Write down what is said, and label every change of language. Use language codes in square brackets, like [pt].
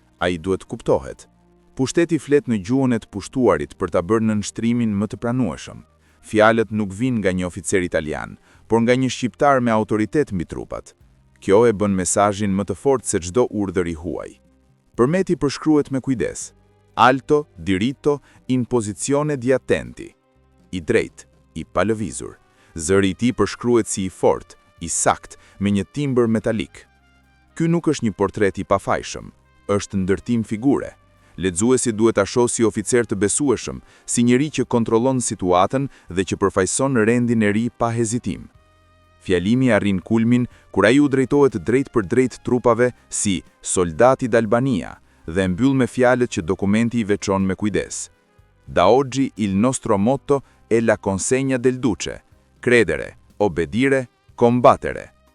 [sq] Ai duhet kuptohet. Pushteti flet në gjuhën e të pushtuarit për ta bërë nënshtrimin më të pranueshëm. Fjalët nuk vinë nga një oficer italian, por nga një shqiptar me autoritet mbi trupat. Kjo e bën mesazhin më të fortë se çdo urdhër i huaj. Përmeti përshkruhet me kujdes. [it] Alto, diritto, in posizione di attenti. [sq] I drejt, i palëvizur. Zëri i tij përshkruhet si i fortë, i sakt, me një timbër metalik. Ky nuk është një portret i pafajshëm, është ndërtim figure. Lexuesi duhet ta shohë si oficer të besueshëm, si njeri që kontrollon situatën dhe që përfaqëson rendin e ri pa hezitim. Fjalimi arrin kulmin kur ai u drejtohet drejt për drejt trupave si [it] soldati d'Albania [sq] dhe mbyll me fjalët që dokumenti i veçon me kujdes. [it] Da oggi il nostro motto è la consegna del duce, credere, obbedire, combattere.